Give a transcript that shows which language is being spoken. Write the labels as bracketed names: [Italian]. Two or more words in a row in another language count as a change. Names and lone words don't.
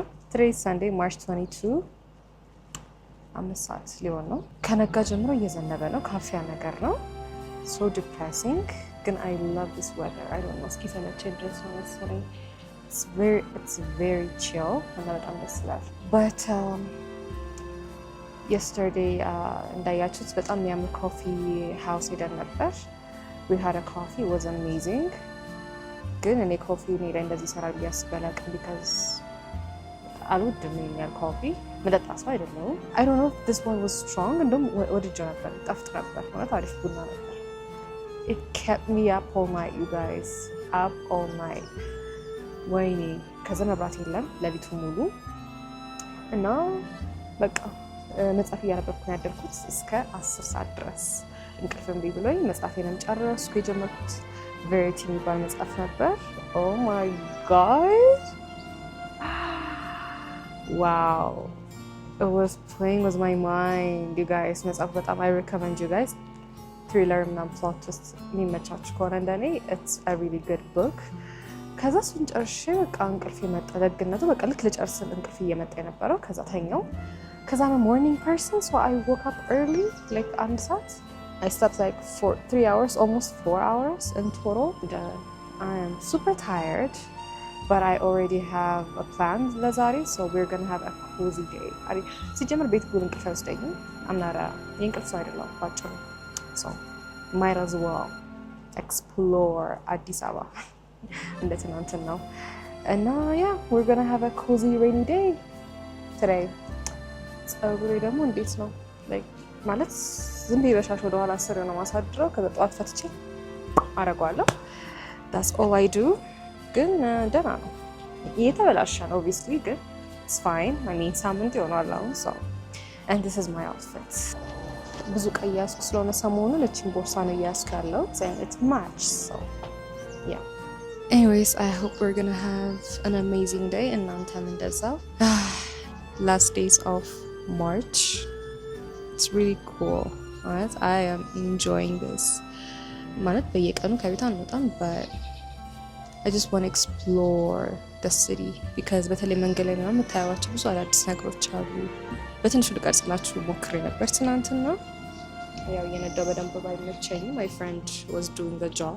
[English] Today is Sunday, March 22. [Amharic] አምስት ሰዓት ሊሆን ነው። ከነጋ ጀምሮ እየዘነበ ነው። ካፊያ ነገር ነው። [English] So depressing. ግን I love this weather. I don't know. [Amharic] እስኪ ሰለቸኝ ድረስ ነው መሰለኝ. [English] It's very chill. [Amharic] እና በጣም ደስ ይላል. [English] But yesterday [Amharic] እንዳያችሁት በጣም የሚያምር ኮፊ ሃውስ ሄደን ነበር. [English] We had a coffee. It was amazing. [Amharic] ግን እኔ ኮፊ እኔ ላይ እንደዚህ ይሰራል ብዬ አስቤ አላውቅም። ቢካዝ አልወድም የሚያል ኮፊ መጠጣ ሰው አይደለሁም። [English] I don't know if this one was strong [Amharic] እንደውም ወድጄው ነበር። ጣፍጥ ነበር ማለት አሪፍ ቡና ነበር። [English] It kept me up all night, you guys. Up all night. [Amharic] ወይኔ ከዛ መብራት የለም ለሊቱ ሙሉ እና በቃ መጽሐፍ እያነበብኩ ነው ያደርኩት እስከ 10 ሰዓት ድረስ። እንቅልፍ እምቢ ብሎኝ መጽሐፌንም ጨረስኩ። የጀመርኩት Verity የሚባል መጽሐፍ ነበር። [English] Oh my god! Wow! It was playing with my mind, you guys. [Amharic] መጽሐፍ በጣም [English] I recommend you guys. Thriller እና plot twist [Amharic] የሚመቻችሁ ከሆነ እንደኔ [English] it's a really good book. [Amharic] ከዛ እሱን ጨርሼ በቃ እንቅልፍ የመጣ ደግነቱ በቃ ልክ ልጨርስ እንቅልፍ እየመጣ የነበረው ከዛ ተኛው። ከዛ [English] I'm a morning person, so I woke up early, like [Amharic] አንድ ሰዓት. [English] I slept like 3 hours, almost 4 hours in total. I am super tired, but I already have a plan ለዛሬ, so we're gonna have a cozy day. [Amharic] ሲጀምር ቤት ጉል እንቅልፍ አይወስደኝም. [English] I'm not a [Amharic] የእንቅልፍ ሰው አይደለሁም ባጭሩ. [English] So might as well explore አዲስ አበባ [Amharic] እንደ ትናንትና ነው። እና [English] yeah, we're gonna have a cozy rainy day today. [Amharic] ፀጉሬ ደግሞ እንዴት ነው like ማለት ዝም ብዬ በሻሽ ወደ ኋላ አስር ነው ማሳድረው። ከዛ ጠዋት ፈትቼ አረጋለሁ። [English] that's all I do. [Amharic] ግን ደህና ነው። እየተበላሸ ነው obviously, ግን [English] it's fine. I mean [Amharic] ሳምንት ይሆናል አሁን። [English] so and this is my outfit. [Amharic] ብዙ ቀይ ያዝኩ ስለሆነ ሰሞኑን እቺን ቦርሳ ነው እያዝኩ ያለው [English] and it matches, so yeah. Anyways, I hope we're gonna have an amazing day. [Amharic] እናንተም እንደዛው. [English] Last days of March. It's really cool. Right? I am enjoying this. [Amharic] ማለት በየቀኑ ከቤት አንወጣም, [English] but I just want to explore the city because [Amharic] በተለይ መንገድ ላይ ነው የምታዩዋቸው ብዙ አዳዲስ ነገሮች አሉ። በትንሹ ልቀርጽላችሁ ሞክሬ ነበር ትናንትና። ያው የነዳው በደንብ ባይመቸኝም [English] my friend was doing the job.